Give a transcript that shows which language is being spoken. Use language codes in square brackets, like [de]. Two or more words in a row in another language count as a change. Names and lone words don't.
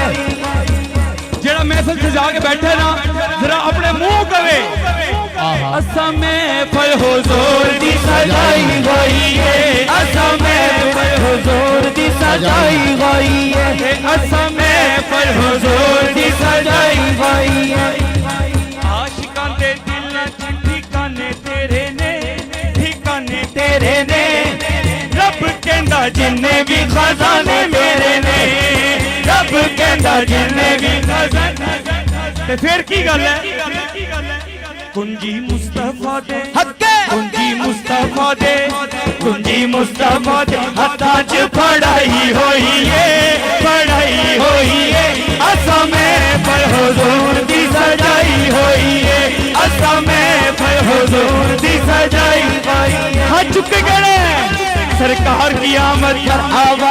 [pa] جڑا محفل سجا کے بیٹھے نا ذرا اپنے منہ کہے اساں محفل حضور دی سجائی ہوئی ہے. اساں محفل حضور دی سجائی ہوئی ہے. اساں محفل حضور دی سجائی ہوئی ہے. عاشقاں دے دلاں وچ ٹھکانے تیرے نے. ٹھکانے تیرے نے. رب کہندا جننے بھی خزانے میرے نے. رب کہندا جننے بھی خزانے. تے پھر کی گل ہے کنجی مصطفیٰ دے کنجی مصطفیٰ دے کنجی مصطفیٰ دے ہتھاں چ پڑھائی ہوئی ہے. پڑھائی ہوئی ہے. اساں محفل حضور دی سجائی ہوئی ہے. اساں محفل حضور دی سجائی ہوئی ہے. [ur] ہاتھ چکے گئے سرکار کی آمد مرحبا.